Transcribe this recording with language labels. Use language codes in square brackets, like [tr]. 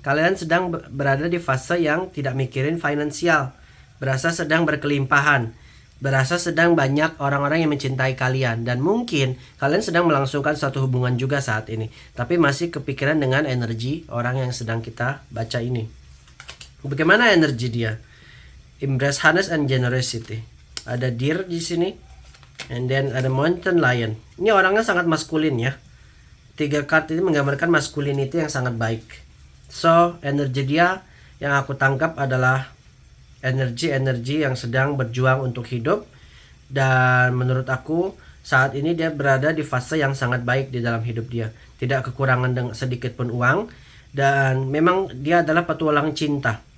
[id] Kalian sedang berada di fase yang tidak mikirin finansial, berasa sedang berkelimpahan, berasa sedang banyak orang-orang yang mencintai kalian, dan mungkin kalian sedang melangsungkan suatu hubungan juga saat ini, tapi masih kepikiran dengan energi orang yang sedang kita baca ini. Bagaimana energi dia? [en] Embrace Happiness and Generosity. [id] Ada Deer di sini, [en] and then [id] ada Mountain Lion. Ini orangnya sangat maskulin ya. 3 card ini menggambarkan masculinity yang sangat baik. [en] So [id] energi dia yang aku tangkap adalah energi yang sedang berjuang untuk hidup, dan menurut aku saat ini dia berada di fase yang sangat baik di dalam hidup dia, tidak kekurangan sedikit pun uang, dan memang dia adalah petualang cinta.